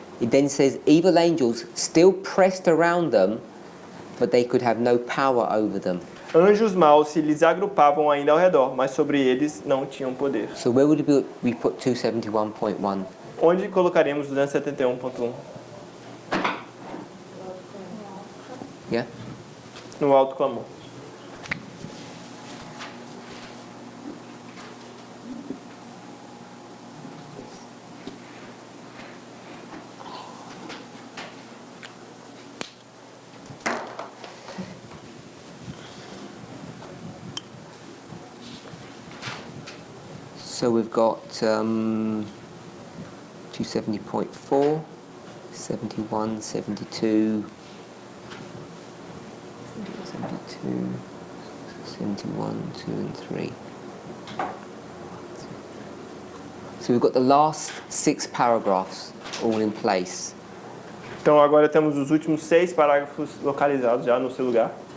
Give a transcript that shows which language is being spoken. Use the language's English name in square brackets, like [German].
[English] It then says evil angels still pressed around them, but they could have no power over them. [Portuguese] Anjos maus se lhes agrupavam ainda ao redor, mas sobre eles não tinham poder. [English] So where would we put 271.1? [Portuguese] Onde colocaremos 271.1? [English] Yeah? [Portuguese] No alto clamor. [English] So we've got 270.4, 71, 72, 72, 71, 2 and 3. So we've got the last 6 paragraphs all in place. [Portuguese] Então agora temos os últimos 6 parágrafos localizados já no seu lugar.